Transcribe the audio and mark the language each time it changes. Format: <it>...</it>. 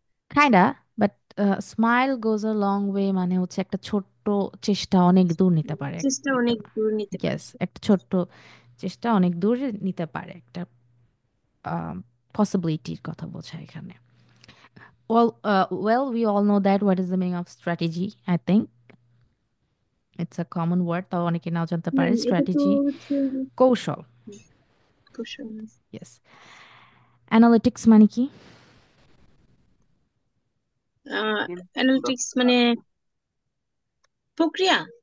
<en>Kinda, but smile goes a long way</en> <bn>মানে হচ্ছে একটা ছোট্ট চেষ্টা অনেক দূর নিতে পারে। চেষ্টা একটা, অনেক দূর নিতে পারে। ইয়েস, একটা ছোট্ট চেষ্টা অনেক দূর নিতে পারে, একটা পসিবিলিটির কথা বোঝায় এখানে।</bn> <en>Well, we all know that what is the meaning of strategy, I think. It's a common word,</en> <bn>তাও অনেকে নাও জানতে পারে। এটা তো স্ট্র্যাটেজি, হচ্ছে কৌশল। কৌশল। ইয়েস। অ্যানালিটিক্স মানে কি? অ্যানালিটিক্স মানে প্রক্রিয়া।</bn>